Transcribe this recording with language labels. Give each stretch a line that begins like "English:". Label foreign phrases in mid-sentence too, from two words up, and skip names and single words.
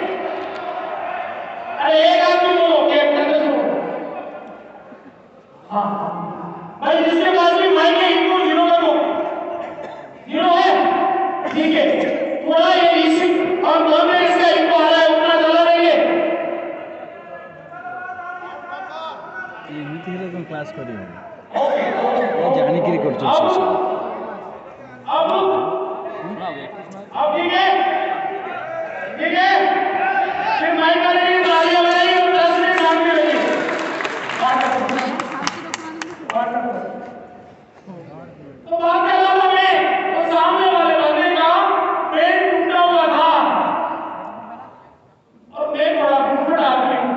Hindi: अरे एक आदमी बोलो, एक करके सुनो। हाँ भाई, जिसके पास भी माइक है इनको 0 कर दो। 0 है, ठीक है। थोड़ा ये रिसीव और बोलने इसका इनको आ रहा है, उतना चला रहिए।
Odia: ଏମିତି ହେଲେ କ'ଣ କ୍ଲାସ୍ କରିବ? ओके, ଜାଣିକିରି କରୁଛନ୍ତି ସେ ସବୁ।
Hindi: अब ठीक है, ठीक है। फिर माइक वाले की तालियां बजाइए और 10 मिनट सामने रहिए। तो बात कर रहा था मैं, तो सामने वाले बंदे का पेट टूटा हुआ था और मैं बड़ा बुफट आदमी हूं।